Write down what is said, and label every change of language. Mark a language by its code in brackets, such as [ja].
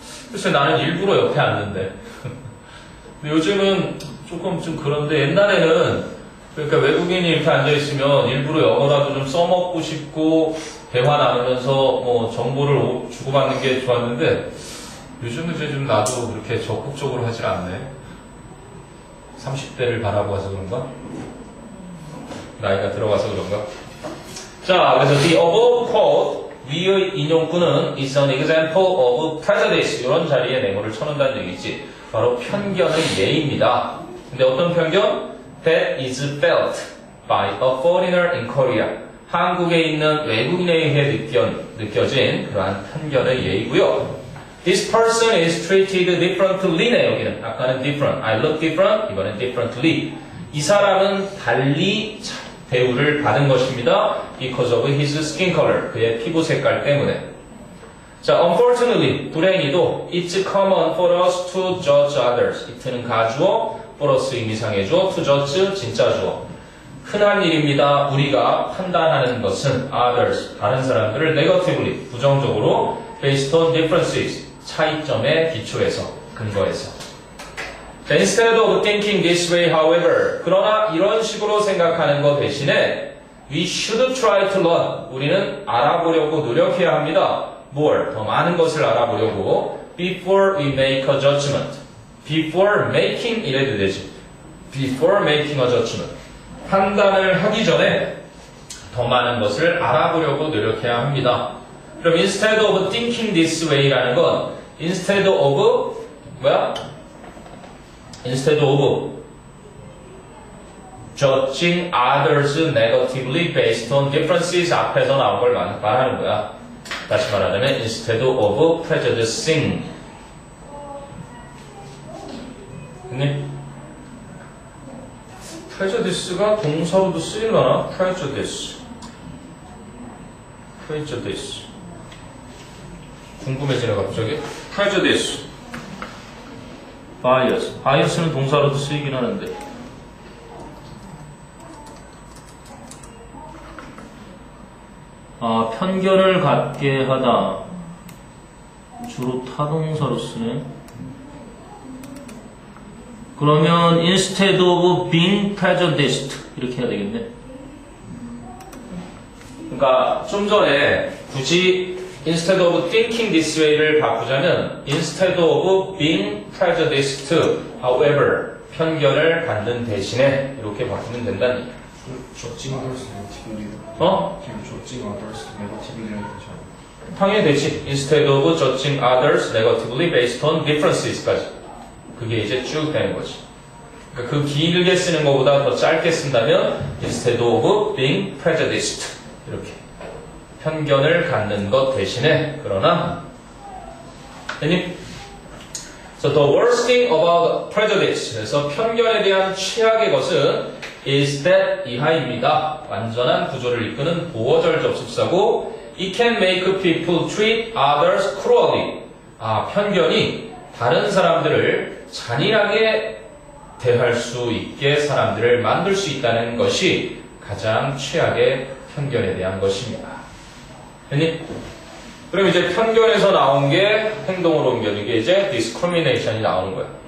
[ko] 글쎄 나는 일부러 옆에 앉는데. 근데 요즘은 조금 좀 그런데 옛날에는 그러니까 외국인이 이렇게 앉아있으면 일부러 영어라도 좀 써먹고 싶고 대화 나누면서 뭐 정보를 주고받는 게 좋았는데 요즘은 이제 좀 나도 그렇게 적극적으로 하질 않네. 30대를 바라보아서 그런가? 나이가 들어가서 그런가? [en] 자, 그래서 the above quote [ko] 위의 인용구는 [en] is an example of prejudice. [ko] 이런 자리에 네모를 쳐놓는다는 얘기지. 바로 편견의 예입니다. 근데 어떤 편견? [en] That is felt by a foreigner in Korea. [ko] 한국에 있는 외국인에 의해 느껴진 그러한 편견의 예이고요. [en] This person is treated differently [ko] 네. 여기는 아까는 [en] different, I look different, [ko] 이번엔 [en] differently. [ko] 이 사람은 달리 대우를 받은 것입니다. [en] Because of his skin color. [ko] 그의 피부 색깔 때문에. [en] 자, unfortunately, [ko] 불행히도 [en] it's common for us to judge others. [ko] it는 가주어, [en] for us [ko] 의미상의 주어, [en] to judge [ko] 진짜 주어. 흔한 일입니다. 우리가 판단하는 것은 [en] others, [ko] 다른 사람들을 [en] negatively, [ko] 부정적으로 [en] based on differences, [ko] 차이점에 기초해서, 근거해서. [en] Instead of thinking this way, however, [ko] 그러나 이런 식으로 생각하는 것 대신에 [en] we should try to learn. [ko] 우리는 알아보려고 노력해야 합니다. [en] more, [ko] 더 많은 것을 알아보려고 [en] before we make a judgment. before making [ko] 이래도 되지. [en] before making a judgment. [ko] 판단을 하기 전에 더 많은 것을 알아보려고 노력해야 합니다. [en] 그럼 instead of thinking this way라는 건 instead of [ko] 뭐야? [en] Instead of judging others negatively based on differences [ko] 앞에서 나온 걸 말하는 거야. 다시 말하자면 [en] instead of prejudicing. [ko] 근데 prejudice가 동사로도 쓰일라나? [en] prejudice. [ko] 궁금해지네 갑자기. prejudice. bias는 동사로도 쓰이긴 하는데. 아, 편견을 갖게 하다. 주로 타동사로 쓰네. 그러면 [en] instead of being prejudiced [ko] 이렇게 해야 되겠네. 그러니까 좀 전에 굳이 [en] instead of thinking this way [ko] 를 바꾸자면 [en] instead of being prejudiced, however, [ko] 편견을 갖는 대신에 이렇게 바꾸면 된다는 얘기야. [en] judging others negatively. 지금 judging others negatively는 [ko] 괜찮아. 당연히 되지. [en] Instead of judging others negatively based on differences까지. [ko] 그게 이제 쭉 되는 거지. 그러니까 그 길게 쓰는 것보다 더 짧게 쓴다면 [en] instead of being prejudiced [ko] 이렇게 편견을 갖는 것 대신에 그러나 아니 [en] So the worst thing about prejudice 그래서 편견에 대한 최악의 것은 is that [ko] 이하입니다. 완전한 구조를 이끄는 보어절 접속사고 [en] it can make people treat others cruelly. [ko] 편견이 다른 사람들을 잔인하게 대할 수 있게 사람들을 만들 수 있다는 것이 가장 최악의 편견에 대한 것입니다. 그럼 이제 편견에서 나온 게 행동으로 옮겨진 게 이제 discrimination이 나오는 거야.